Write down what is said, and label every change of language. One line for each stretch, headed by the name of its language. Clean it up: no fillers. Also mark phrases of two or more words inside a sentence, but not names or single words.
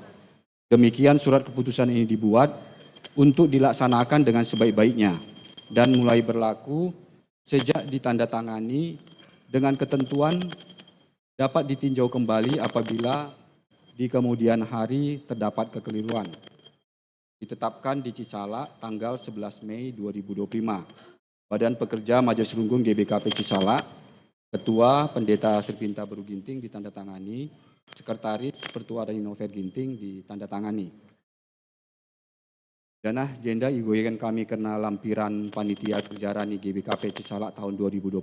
Indonesian: Demikian surat keputusan ini dibuat untuk dilaksanakan dengan sebaik-baiknya dan mulai berlaku sejak ditandatangani dengan ketentuan dapat ditinjau kembali apabila di kemudian hari terdapat kekeliruan. Ditetapkan di Cisalak tanggal 11 Mei 2025. Badan Pekerja Majelis Runggun GBKP Cisalak, Ketua Pendeta Sripinta Beru Ginting ditandatangani, Sekretaris Pertua dan Inover Ginting ditandatangani.
Batak Karo: Danah jenda igoyekan kami kena
Indonesian: lampiran panitia kerja
Batak Karo: rani GBKP Cisalak tahun 2025.